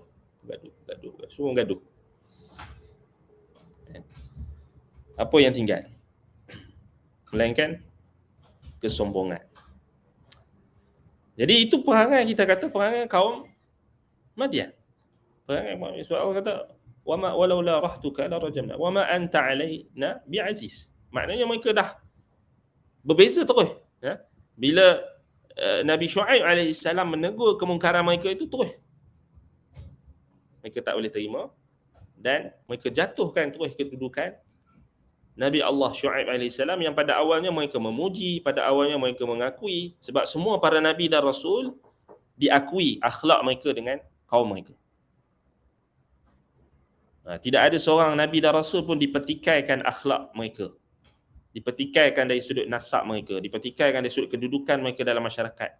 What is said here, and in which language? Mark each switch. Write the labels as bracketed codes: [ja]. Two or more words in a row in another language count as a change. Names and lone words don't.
[ms] Semua bergaduh. Apa yang tinggal? Melainkan kesombongan. Jadi itu perangai, kita kata perangai kaum Madian. Perangai sebab Allah kata [ar] وما ولولا رهطك لا رجمنا وما أنت علينا بعزيز. [ms] Maknanya mereka dah berbeza terus. Bila Nabi Syuaib AS menegur kemungkaran mereka itu, terus mereka tak boleh terima dan mereka jatuhkan terus kedudukan Nabi Allah Syuaib AS yang pada awalnya mereka memuji, pada awalnya mereka mengakui, sebab semua para Nabi dan Rasul diakui akhlak mereka dengan kaum mereka. Tidak ada seorang Nabi dan Rasul pun dipertikaikan akhlak mereka, dipertikaikan dari sudut nasab mereka, dipertikaikan dari sudut kedudukan mereka dalam masyarakat.